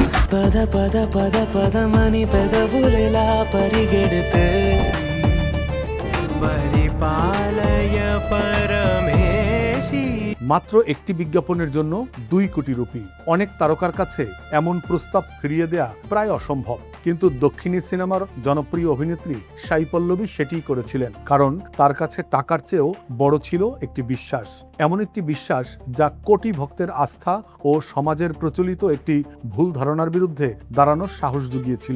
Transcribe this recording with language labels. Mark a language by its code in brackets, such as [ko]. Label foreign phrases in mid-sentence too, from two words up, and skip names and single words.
[te] పద పద పద పదమని పెదవులెలా పరిగెడితే పరిపాలయ పరమేశి। [bn] মাত্র একটি বিজ্ঞাপনের জন্য 2 কোটি রুপি। অনেক তারকার কাছে এমন প্রস্তাব ফিরিয়ে দেয়া প্রায় অসম্ভব, কিন্তু দক্ষিণী সিনেমার জনপ্রিয় অভিনেত্রী সাই পল্লবী সেটিই করেছিলেন, কারণ তার কাছে টাকার চেয়েও বড় ছিল একটি বিশ্বাস। এমন একটি বিশ্বাস যা কোটি ভক্তের আস্থা ও সমাজের প্রচলিত একটি ভুল ধারণার বিরুদ্ধে দাঁড়ানোর সাহস জুগিয়েছিল।